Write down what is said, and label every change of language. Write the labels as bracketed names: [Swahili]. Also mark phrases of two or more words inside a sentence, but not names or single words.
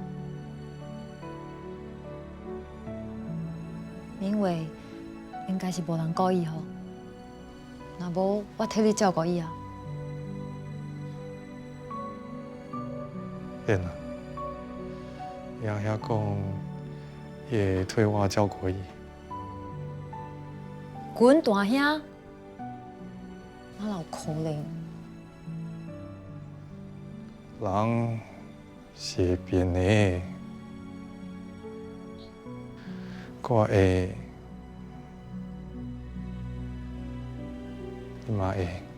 [Min Nan Chinese] 因为应该是无人故意吼，若无我替你照顾伊啊。变啊！伊阿遐讲，伊会替我照顾伊。阮大兄，哪有可能？人是会变的，我会，你嘛会。